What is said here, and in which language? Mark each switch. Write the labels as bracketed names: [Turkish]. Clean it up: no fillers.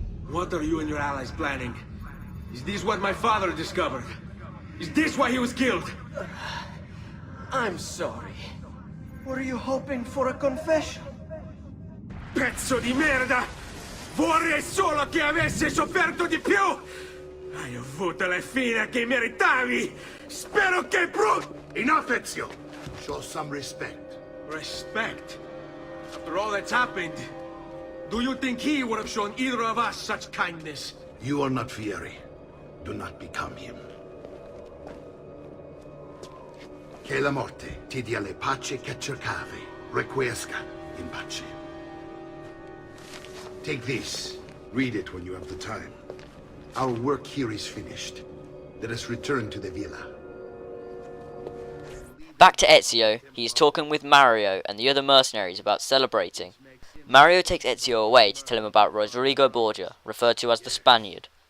[English] What are you and your allies planning? Is this what my father discovered? Is this why he was killed? I'm sorry. Were you hoping for a confession? [Italian] Pezzo di merda! Vorrei solo che avessi sofferto di più! Hai avuto la fine che meritavi! Spero che [English] Enough, Ezio! Show some respect. Respect? After all that's happened, do you think he would have shown either of us such kindness? You are not Vieri. Do not become him. [Italian] Che la morte ti dia le pace che cercavi. [Latin] Requiesca in pace. [English] Take this. Read it when you have the time. Our work here is finished. Let us return to the villa. Back to Ezio, he is talking with Mario and the other mercenaries about celebrating. Mario takes Ezio away to tell him about Rodrigo Borgia, referred to as the Spaniard.